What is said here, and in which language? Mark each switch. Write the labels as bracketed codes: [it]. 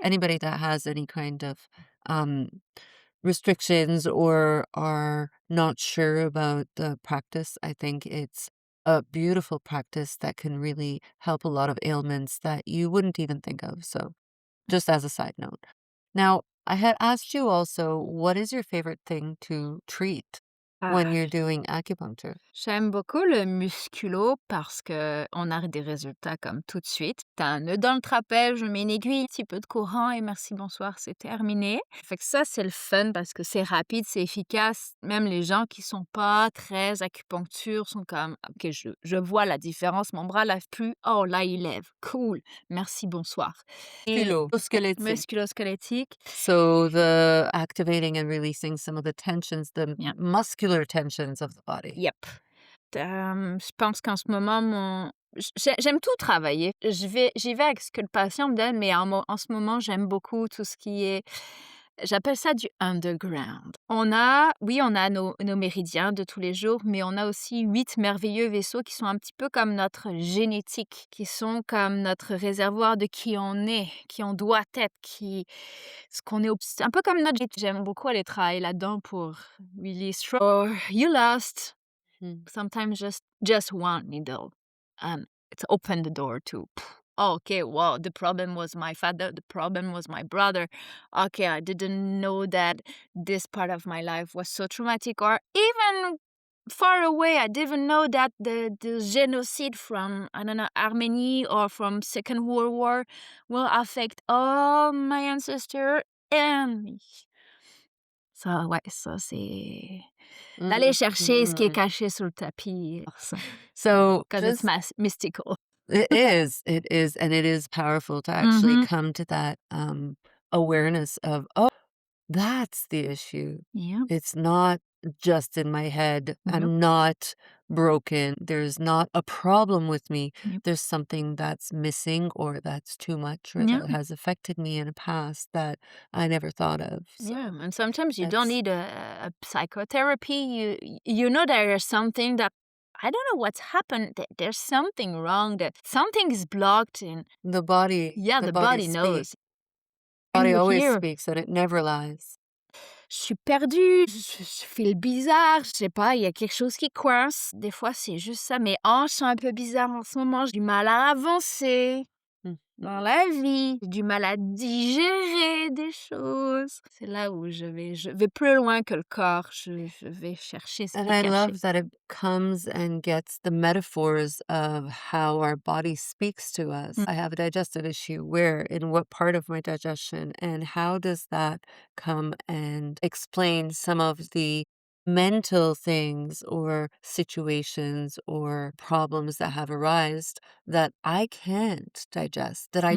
[en] anybody that has any kind of um, restrictions or are not sure about the practice, I think it's a beautiful practice that can really help a lot of ailments that you wouldn't even think of. So, just as a side note. Now, I had asked you also, what is your favorite thing to treat when Ah, you're doing acupuncture? [fr] j'aime beaucoup le musculo parce qu'on a des résultats comme tout de suite. Tu un nœud dans le trapèze, je mets une aiguille, un petit peu de courant et merci, bonsoir, c'est terminé. Fait que ça, c'est le fun parce que c'est rapide, c'est efficace. Même les gens qui sont pas très acupuncture sont comme: «OK, je vois la différence, mon bras lève plus. Oh là, il lève. Cool, merci, bonsoir» et [en] Musculo-squelettic. [fr] musculo-squelettique. [en] So, the activating and releasing some of the tensions, the [fr] Bien. [en] muscular tensions of the body. Yep. [fr] Je pense qu'en ce moment, j'aime tout travailler. J'y vais avec ce que le patient me donne, mais en ce moment, j'aime beaucoup tout ce qui est j'appelle ça du underground. On a nos méridiens de tous les jours, mais on a aussi 8 merveilleux vaisseaux qui sont un petit peu comme notre génétique, qui sont comme notre réservoir de qui on est, qui on doit être, qui ce qu'on est un peu comme notre j'aime beaucoup aller travailler là-dedans pour [en] really or you lost. Hmm. Sometimes just one needle, and it's opened the door to, "Oh, okay, well, the problem was my father, the problem was my brother. Okay, I didn't know that this part of my life was so traumatic," or even far away, I didn't know that the genocide from, I don't know, Armenia or from Second World War will affect all my ancestor and me. [fr] Ça, ouais, ça, c'est d'aller chercher ce qui est Mhm. caché sous le tapis, ça, [en] So, 'cause it's just mystical. it is, and it is powerful to actually Mhm. come to that awareness of, oh, that's the issue. Yep, It's not just in my head. nope, I'm not broken. There's not a problem with me. yep, There's something that's missing or that's too much or yeah, that has affected me in a past that I never thought of. yeah, So and sometimes you don't need a psychotherapy, you know there is something that I don't know what's happened, there's something wrong, that something is blocked and the body. yeah, The the body body speaks. knows. And Body you're always here. speaks and it never lies. [fr] Je suis perdue, je file bizarre, je sais pas, il y a quelque chose qui coince. Des fois, c'est juste ça. Mes hanches sont un peu bizarres en ce moment, j'ai du mal à avancer dans Mhm. la vie, j'ai du mal à digérer des choses. C'est là où je vais plus loin que le corps, je vais chercher ce [en] And [fr] qui est [en] I [fr] caché. [en] love that it comes and gets the metaphors of how our body speaks to us. Mmh. I have a digestive issue. Where, in what part of my digestion, and how does that come and explain some of the mental things or situations or problems that have arisen that I can't digest, that I